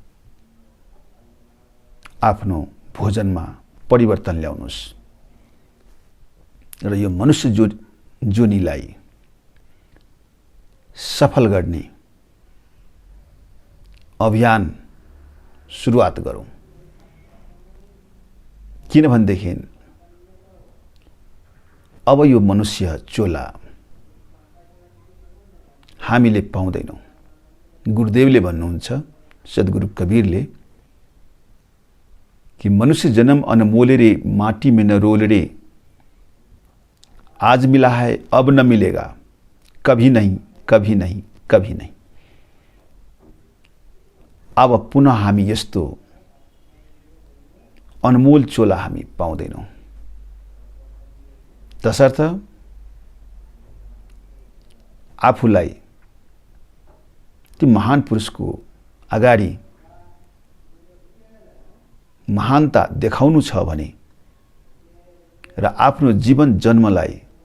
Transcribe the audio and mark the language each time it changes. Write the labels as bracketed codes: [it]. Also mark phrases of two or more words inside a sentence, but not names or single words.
[ne] आफ्नो भोजनमा परिवर्तन ल्याउनुस् र यो मनुष्य जोनीलाई सफल गर्ने अभियान सुरुवात गरौँ। किनभनेदेखि अब यो मनुष्य चोला हामीले पाउँदैनौँ। गुरुदेवले भन्नुहुन्छ, सद्गुरु कबीरले, [hi] कि मनुष्य जन्म अनमोल रे, माटी में न रोल रे, आज मिला है अब न मिलेगा, कभी नहीं कभी नहीं कभी नहीं। [ne] अब पुनः हामी यस्तो अनमोल चोला हामी पाउँदैनौँ। तसर्थ आफूलाई त्यो महान पुरुषको अगाडि महानता देखाउनु छ भने र आफ्नो जीवन जन्मलाई